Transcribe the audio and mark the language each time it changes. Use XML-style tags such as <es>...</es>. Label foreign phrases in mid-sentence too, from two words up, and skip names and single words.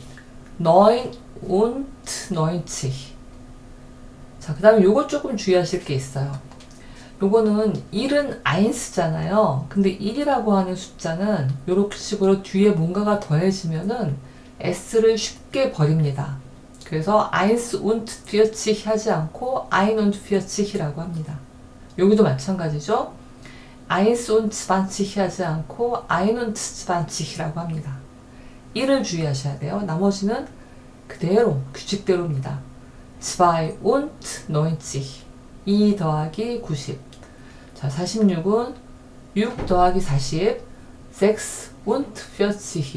<de>9 und 90.</de> <ko>자, 그 다음에 요거 조금 주의하실 게 있어요. 요거는 1은 아인스잖아요. 근데 1이라고 하는 숫자는 요렇게 식으로 뒤에 뭔가가 더해지면은 S를 쉽게 버립니다. 그래서</ko> <de>eins und 40</de> <ko>하지 않고</ko> <de>ein und 40</de> <ko>이라고 합니다. 여기도 마찬가지죠.</ko> <de>eins und 20</de> <ko>하지 않고</ko> <de>ein und 20</de> <ko>이라고 합니다. 1을 주의하셔야 돼요. 나머지는 그대로 규칙대로입니다. 2 und 90 2 더하기 90. 자, 46은 6 더하기 40 6 und 40.</ko>